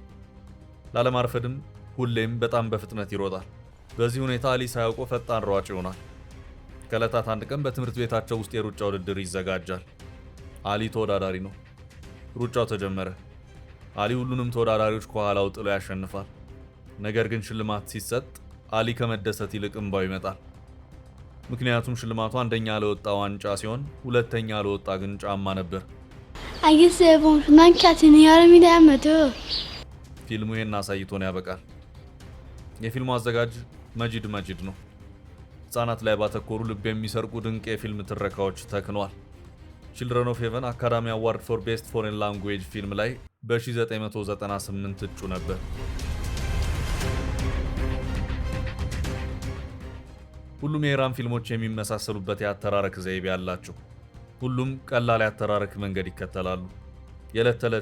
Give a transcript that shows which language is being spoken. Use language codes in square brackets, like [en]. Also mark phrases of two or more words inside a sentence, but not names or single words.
[am] ላለማርፈድም ሁሌም በጣም በፍጥነት ይሮጣል። በዚህ ሁኔታ አሊ ሳያውቀው ፈጣን ሯጭ ይሆናል። ከዕለታት አንድ ቀን በትምህርት ቤታቸው ውስጥ የሩጫ ውድድር ይዘጋጃል። አሊ ተወዳዳሪ ነው። ሩጫው ተጀመረ። አሊ ሁሉንም ተወዳዳሪዎች ከኋላው ጥሎ ያሸንፋል። ነገር ግን ሽልማት ሲሰጥ አሊ ከመደሰት ይልቅ እንባው ይመጣል። ምክንያቱም ሽልማቱ አንደኛ ለወጣ ዋንጫ ሲሆን ሁለተኛ ለወጣ ግን ጫማ ነበር። [fa] اگه سوم شد من کتونیا رو میدم [am] ፊልሙ ይህን አሳይቶን ያበቃል። የፊልሙ አዘጋጅ መጂድ ነው። ሕፃናት ላይ ባተኮሩ ልብ የሚሰርቁ ድንቅ የፊልም ትረካዎች ተክኗል። ቺልድረን ኦፍ ሄቨን አካዳሚ አዋርድ ፎር ቤስት ፎሬን ላንጉዌጅ ፊልም ላይ በ1998 እጩ ነበር። ሁሉም የኢራን ፊልሞች የሚመሳሰሉበት የአተራረክ ዘይቤ ያላቸው፣ ሁሉም ቀላል የአተራረክ መንገድ ይከተላሉ። የዕለት ተዕለት